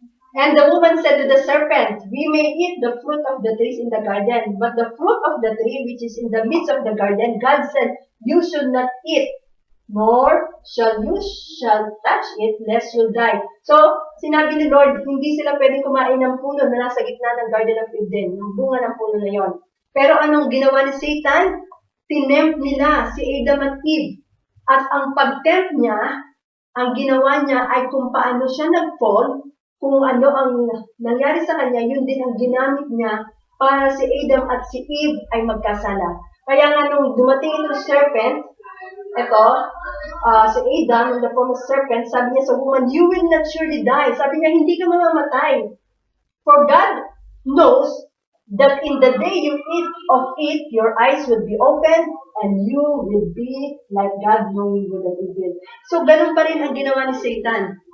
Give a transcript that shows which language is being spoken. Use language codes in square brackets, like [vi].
[en] And the woman said to the serpent, we may eat the fruit of the trees in the garden, but the fruit of the tree which is in the midst of the garden, God said, you should not eat, nor shall touch it, lest you'll die. [tl] So, sinabi ni Lord, hindi sila pwedeng kumain ng puno na nasa gitna ng Garden of Eden, yung bunga ng puno na yon. Pero anong ginawa ni Satan? Tinempt nila si Adam at Eve. At ang pag-tempt niya, ang ginawa niya ay kung paano siya nag-fall, kung ano ang nangyari sa kanya, yun din ang ginamit niya para si Adam at si Eve ay magkasala. Kaya nga nung dumating itong serpent, si Adam, [en] in the form of serpent, [tl] sabi niya sa woman, [en] you will not surely die. [tl] Sabi niya, hindi ka mamamatay. [en] For God knows that in the day you eat of it, your eyes will be open, and you will be like God, knowing good and evil. [tl] So, ganun pa rin ang ginawa ni Satan.